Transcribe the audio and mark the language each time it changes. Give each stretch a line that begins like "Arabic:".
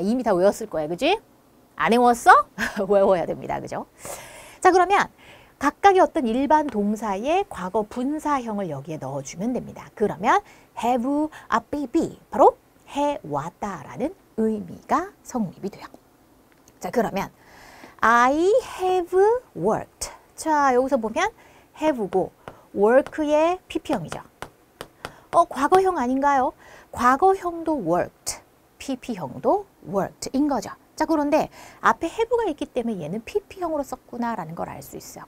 Korean: 이미 다 외웠을 거야. 그지? 안 외웠어? 외워야 됩니다. 그죠? 자, 그러면 각각의 어떤 일반 동사의 과거 분사형을 여기에 넣어주면 됩니다. 그러면 have a baby, 바로 해왔다라는 의미가 성립이 돼요. 자, 그러면
English: I have worked.
Korean: 자, 여기서 보면 have고 work의 pp형이죠. 과거형 아닌가요? 과거형도 worked, pp형도 worked인 거죠. 자, 그런데 앞에 have가 있기 때문에 얘는 pp형으로 썼구나라는 걸 알 수 있어요.